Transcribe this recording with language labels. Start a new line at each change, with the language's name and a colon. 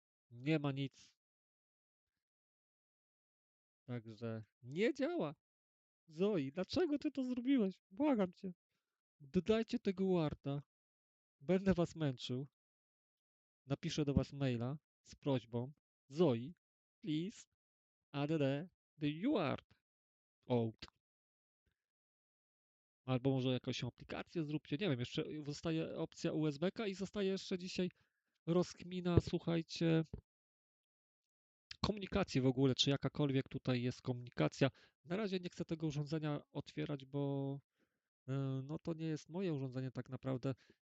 Polish: Nie ma nic, także nie działa. Zoi, dlaczego ty to zrobiłeś? Błagam cię. Dodajcie tego UARTA. Będę was męczył. Napiszę do was maila z prośbą.
English: Zoi, please add the UART out.
Polish: Albo może jakąś aplikację zróbcie. Nie wiem, jeszcze zostaje opcja USB-ka i zostaje jeszcze dzisiaj rozkmina, słuchajcie, komunikacji w ogóle, czy jakakolwiek tutaj jest komunikacja. Na razie nie chcę tego urządzenia otwierać, bo no to nie jest moje urządzenie tak naprawdę.